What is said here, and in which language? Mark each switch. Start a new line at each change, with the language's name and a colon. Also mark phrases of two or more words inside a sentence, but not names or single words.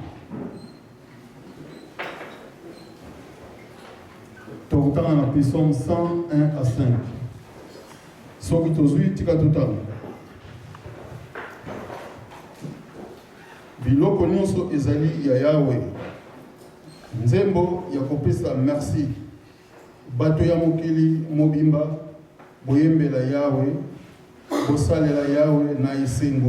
Lingala: Tu kutanga na Psaume 101 à 5. Soki tozui tika tutanga. Biloko nyonso ezali ya Yahweh. Nzembo ya kopesa merci. Bato ya mokili mobimba boyembela Yahweh, bosalela Yahweh na esengo.